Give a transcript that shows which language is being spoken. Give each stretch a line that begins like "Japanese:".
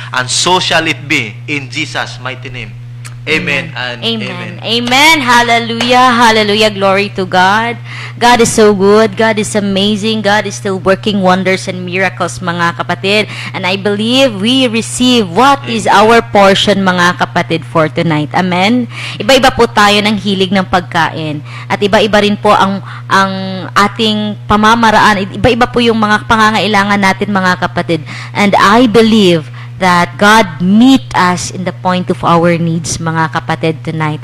English: And so shall it be in Jesus' mighty name. Amen and Amen. amen. Amen. Hallelujah. Hallelujah. Glory to God. God is so good. God is amazing. God is still working wonders and miracles,
Filipino: mga kapatid.
English: And I believe we receive what is our portion,
Filipino: mga kapatid,
English: for tonight. Amen.
Filipino: Iba-iba po tayo ng hilig ng pagkain. At iba-iba rin po ang ating pamamaraan. Iba-iba po yung mga pangangailangan natin, mga kapatid.
English: And I believe that God meet us in the point of our needs,
Filipino: mga kapatid,
English: tonight.